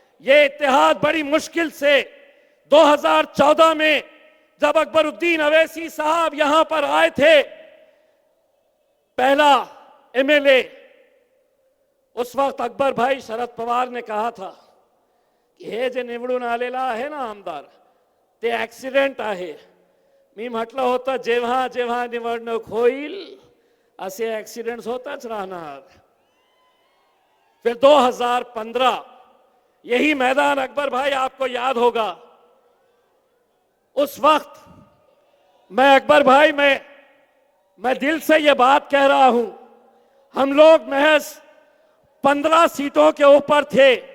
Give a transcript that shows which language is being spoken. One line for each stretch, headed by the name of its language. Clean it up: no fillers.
Hindi: ये इत्तेहाद बड़ी मुश्किल से 2014 में जब अकबरुद्दीन अवैसी साहब यहां पर आए थे, पहला एमएलए, उस वक्त अकबर भाई शरद पवार ने कहा था की
Marathi: हे जे निवडून आलेला आहे ना आमदार, ते ऍक्सिडेंट आहे। मी म्हटलं होतं जेव्हा जेव्हा निवडणूक होईल असे ऍक्सिडेंट्स होतच राहणार।
Hindi: फिर 2015 यही मैदान, अकबर भाई आपको याद होगा, उस वक्त मैं अकबर भाई मैं दिल से ये बात कह रहा हूं, हम लोग महज 15 सीटों के ऊपर थे।